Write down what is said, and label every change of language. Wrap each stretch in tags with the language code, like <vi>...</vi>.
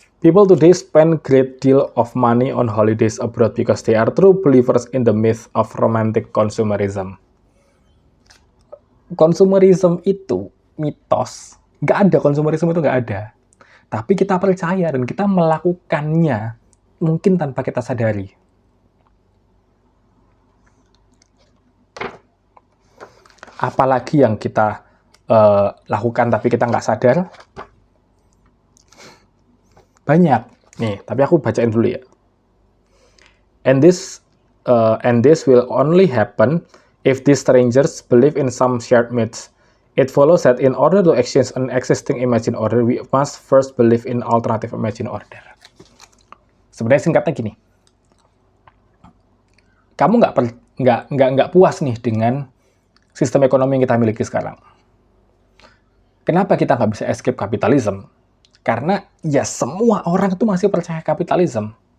<en>People today spend great deal of money on holidays abroad because they are true believers in the myth of romantic consumerism.</en> <id>Consumerism itu mitos. Nggak ada, consumerism itu nggak ada. Tapi kita percaya dan kita melakukannya mungkin tanpa kita sadari. Apalagi yang kita lakukan tapi kita nggak sadar, banyak nih. Tapi aku bacain dulu ya.</id> <en>And this will only happen if these strangers believe in some shared myths. It follows that in order to exchange an existing imagined order, we must first believe in alternative imagined order.</en> <id>Sebenarnya singkatnya gini, kamu nggak puas nih dengan sistem ekonomi yang kita miliki sekarang. Kenapa kita nggak bisa escape kapitalisme? Karena ya semua orang itu masih percaya kapitalisme.</id>